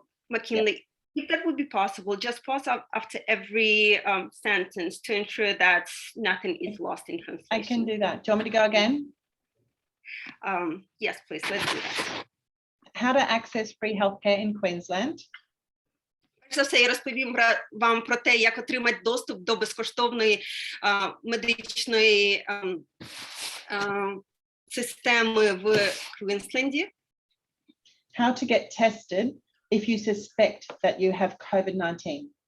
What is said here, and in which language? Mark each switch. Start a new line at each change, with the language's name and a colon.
English: McKinley, if that would be possible, just pause after every sentence to ensure that nothing is lost in translation. I can do that. Do you want me to go again? Yes, please, let's do that. how to access free healthcare in Queensland.
Ukrainian: Перш за все, я розповім вам про те, як отримати доступ до безкоштовної медичної системи в Квінсленді.
English: How to get tested if you suspect that you have COVID-19.